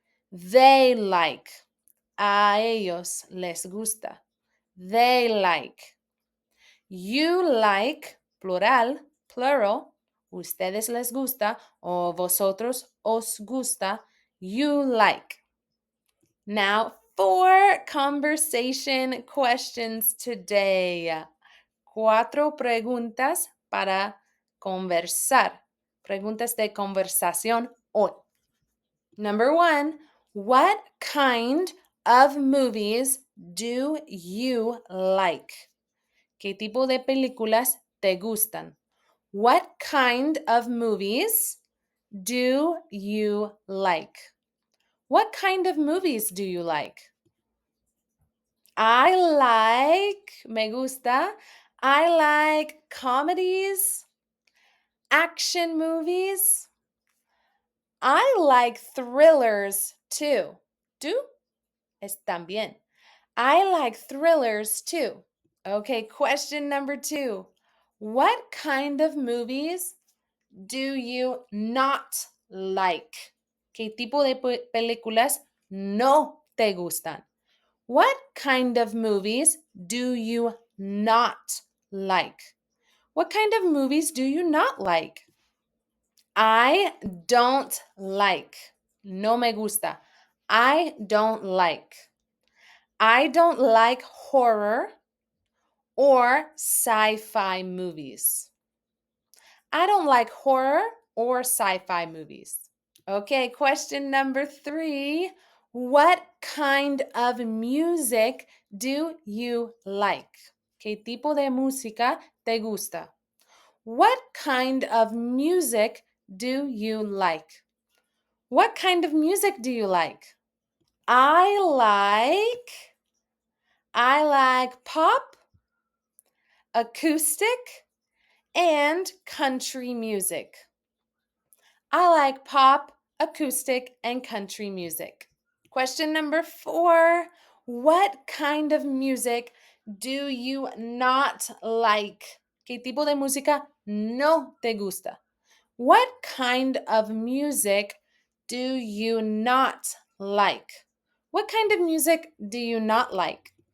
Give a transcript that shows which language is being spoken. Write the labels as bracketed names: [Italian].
[English] They like. [Spanish] A ellos les gusta. [English] They like. You like, plural, plural. [Spanish] Ustedes les gusta o vosotros os gusta. [English] You like. Now, 4 conversation questions today. [Spanish] 4 preguntas para conversar. Preguntas de conversación hoy. [English] Number 1, what kind of movies do you like? [Spanish] ¿Qué tipo de películas te gustan? [English] What kind of movies do you like? What kind of movies do you like? I like, [Spanish] me gusta, [English] I like comedies, action movies. I like thrillers too. [Spanish] ¿Tú? Es también. [English] I like thrillers too. Okay, question number 2. What kind of movies do you not like? [Spanish] ¿Qué tipo de películas no te gustan? [English] What kind of movies do you not like? What kind of movies do you not like? I don't like. [Spanish] No me gusta. [English] I don't like. I don't like horror or sci-fi movies. I don't like horror or sci-fi movies. Okay, question number 3. What kind of music do you like? [Spanish] ¿Qué tipo de música te gusta? [English] What kind of music do you like? What kind of music do you like? I like pop, acoustic, and country music. I like pop, acoustic, and country music. Question number 4. What kind of music do you not like? [Spanish] ¿Qué tipo de música no te gusta? [English] What kind of music do you not like? What kind of music do you not like?